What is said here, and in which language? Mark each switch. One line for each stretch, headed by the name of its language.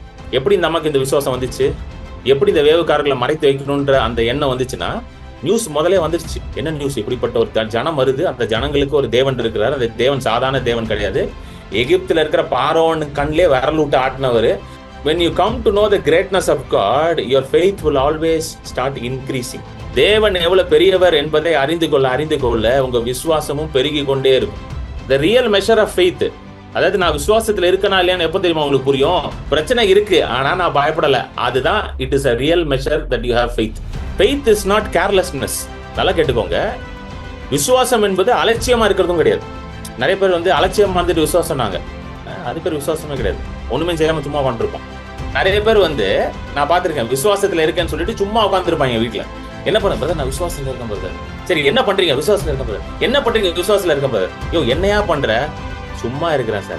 Tamil: எப்படி நமக்கு இந்த விசுவாசம் வந்துச்சு? எப்படி இந்த வேவுக்காரர்களை மறைத்து வைக்கணும்ன்ற அந்த எண்ணம் வந்துச்சுன்னா, நியூஸ் முதலே வந்துருச்சு. என்ன நியூஸ்? இப்படிப்பட்ட ஒரு ஜனம் வருது, அந்த ஜனங்களுக்கு ஒரு தேவன் இருக்கிறார். அந்த தேவன் சாதாரண தேவன் கிடையாது. எகிப்துல இருக்கிற பார்வோன் கண்ணிலே விரல் விட்டு ஆட்டினவர்.
English: When you come to know the greatness of God, your faith will always start increasing.
Tamil: தேவன் எவ்வளவு பெரியவர் என்பதை அறிந்து கொள்ள உங்க விசுவாசமும் பெருகி கொண்டே இருக்கும்.
English: The real measure of faith,
Tamil: அதாவது நான் விசுவாசத்துல இருக்கனா இல்லையான்னு எப்ப தெரியுமா உங்களுக்கு புரியும்? பிரச்சனை இருக்கு, ஆனா நான் பயப்படல. அதுதான்
English: it is a real measure that you have faith. Faith is not carelessness.
Tamil: நல்லா கேட்டுக்கோங்க. விசுவாசம் என்பது அலட்சியமா இருக்கிறதும் கிடையாது. நிறைய பேர் அலட்சியம் வந்துட்டு விசுவாசம் நாங்க, அது பேர் விசுவாசமே கிடையாது. ஒண்ணுமே செய்யாம சும்மா உட்காந்துருப்போம். நிறைய பேர் நான் பார்த்திருக்கேன், விசுவாசத்துல இருக்கேன்னு சொல்லிட்டு சும்மா உட்காந்துருப்பாங்க வீட்டுல. என்ன பண்ண பிரதர்? நான் விசுவாசத்துல இருக்கேன் பிரதர். சரி, என்ன பண்றீங்க? விசுவாசத்துல இருக்கேன் பிரதர். என்ன பண்றீங்க? விசுவாசத்துல இருக்கேன் பிரதர். யோ, என்னையா பண்ற? சும்மா இருக்கிறேன் சார்.